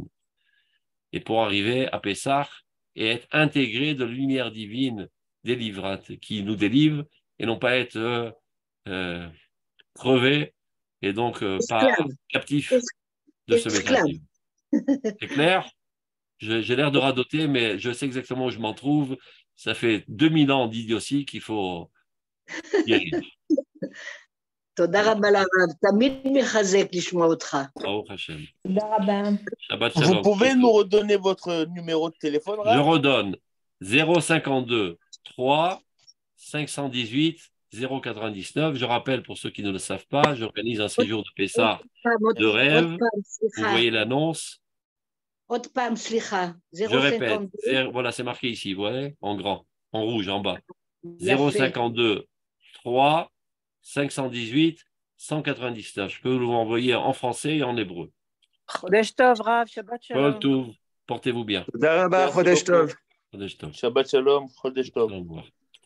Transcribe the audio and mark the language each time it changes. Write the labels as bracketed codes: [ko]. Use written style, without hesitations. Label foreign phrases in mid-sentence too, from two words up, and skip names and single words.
[fr] Et pour arriver à Pessah et être intégré de la lumière divine délivrante qui nous délivre et non pas être crevé et donc pas captif de ce message. C'est clair? J'ai l'air de radoter, mais je sais exactement où je m'en trouve. Ça fait 2000 ans d'idiotie qu'il faut guérir. [he] תודה רבה לרב, תמיד מחזק לשמוע אותך. ברוך השם. תודה רבה. Shabbat [fr] Vous [he] shalom. [fr] pouvez nous redonner votre numéro de téléphone, Je Rav? redonne 052 3 518 099. Je rappelle pour ceux qui ne le savent pas, j'organise un séjour de Pessah de rêve. Vous voyez l'annonce. [he] עוד פעם, סליחה. [fr] Je répète. Voilà, c'est marqué ici, vous voyez, en grand, en rouge, en bas. 052 3 518 199. Je peux vous l'envoyer en français et en hébreu. [he] חודש טוב, רב, שבת שלום. כל טוב, [fr] portez-vous bien. [he] תודה רבה, חודש טוב. חודש טוב. שבת שלום חודש טוב. [fr] Au revoir.